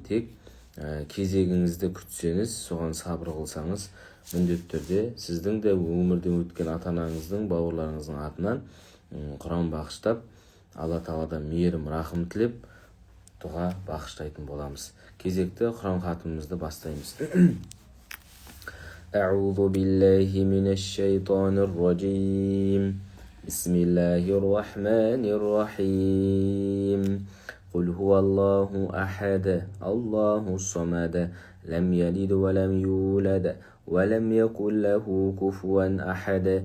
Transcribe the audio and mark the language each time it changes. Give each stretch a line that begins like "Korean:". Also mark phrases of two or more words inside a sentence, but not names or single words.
Kazakh: Тек кезегіңізді күтсеңіз, соған сабыр қылсаңыз, міндетті түрде сіздің де өмірде өткен ата-анаңыздың, бауырларыңыздың атынан Құран бағыштап, Алла Тағаладан мейірім, рахым тілеп, дұға бағыштайтын боламыз. Кезекті Құран хатымызды бастаймыз.
Arabic: أعوذ بالله من الشيطان الرجيم. بسم الله الرحمن الرحيم. قل هو الله أحد الله الصمد لم يلد ولم يولد ولم يكن له كفوا أحد.